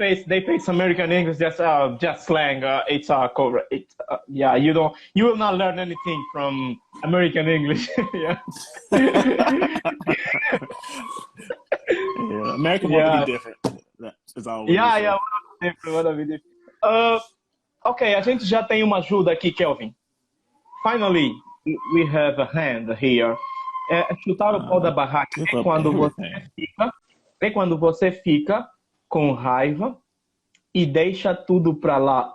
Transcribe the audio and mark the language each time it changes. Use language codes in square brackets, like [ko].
[en] They face American English just slang. It's cover. You will not learn anything from American English. Yeah. Yeah, American want to be different. That's always want to be different. [pt] Ok, a gente já tem uma ajuda aqui, Kelvin. [en] Finally, we have a hand here. [pt] Chutar o pau da barraca é quando você fica com raiva e deixa tudo pra lá.